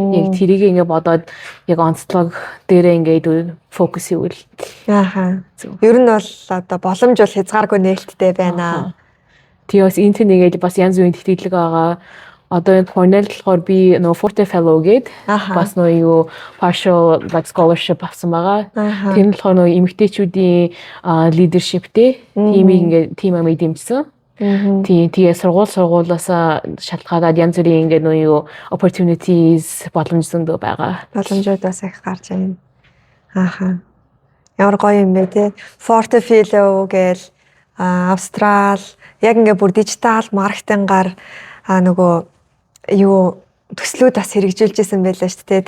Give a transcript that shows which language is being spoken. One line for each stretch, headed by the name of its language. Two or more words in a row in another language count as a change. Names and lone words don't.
Mongolian: Яг тэрийг ингээд бодоод яг онцлог дээрээ ингээд фокус хийвэл. Ер нь бол одоо боломж бол хязгааргүй нээлттэй байна. Тэгээ бас интернэтэд бас янз бүрийн тэтгэлэг байгаа. Одоо энэ Cornell болохоор би нөө Forte Fellow гээд бас нөө юу
English: partial like scholarship
Mongolian: авсан байгаа. Тэр нь болохоор нөө эмэгтэйчүүдийн leadership-тэй team амыг дэмжсэн. Тэгээ сургуулиас шалтгаалаад янз бүрийн ингээд нөө юу opportunities боломж зөндөө байгаа. Боломжууд бас их гарч байна. Ямар гоё юм бэ те. Forte Fellow гээл Австрал яг ингээд бүр дижитал маркетингаар нөгөө юу төслүүд бас хэрэгжүүлжсэн байлаа шүү дээ.